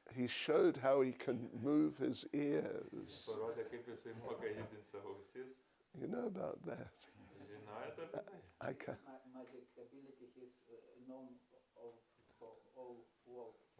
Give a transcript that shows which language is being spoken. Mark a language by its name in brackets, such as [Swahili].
[English] He showed how he can move his ears. [Lithuanian] Parodė, kaip jisai moka judinti savo ausis. [English] You know about that? [Lithuanian] Žinojate apie tai? [English] I can. Magic ability is known for all world.